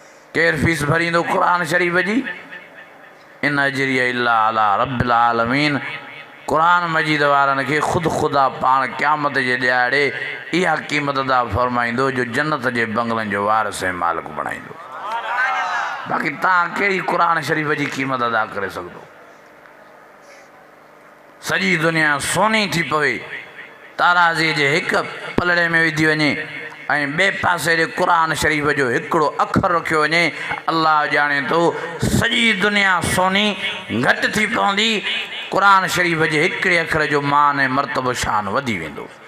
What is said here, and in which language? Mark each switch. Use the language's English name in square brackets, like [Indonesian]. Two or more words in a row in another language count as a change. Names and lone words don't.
[Sindhi] केर फीस भरींदो कुरान शरीफ़ जी? [Arabic] إن أجري إلا على رب العالمين. [Sindhi] कुरान मजीद वारनि खे ख़ुदि ख़ुदा पाण क़यामत जे ॾियारे इहा क़ीमत अदा फरमाईंदो जो जन्नत जे बंगलनि जो वारिस ऐं मालिक बणाईंदो। बाक़ी तव्हां कहिड़ी कुरान शरीफ़ जी क़ीमत अदा करे सघंदो? सॼी दुनिया सोनी थी पवे, ताराज़ीअ जे हिकु पलड़े में विधी वञे ऐं ॿिए पासे जे कुरान शरीफ़ जो हिकिड़ो अखर रखियो वञे, अल्लाह ॼाणे थो सॼी दुनिया सोनी घटि थी पवंदी, कुरान शरीफ़ जे हिकिड़े अखर जो मान ऐं मर्तबो शान वधी वेंदो।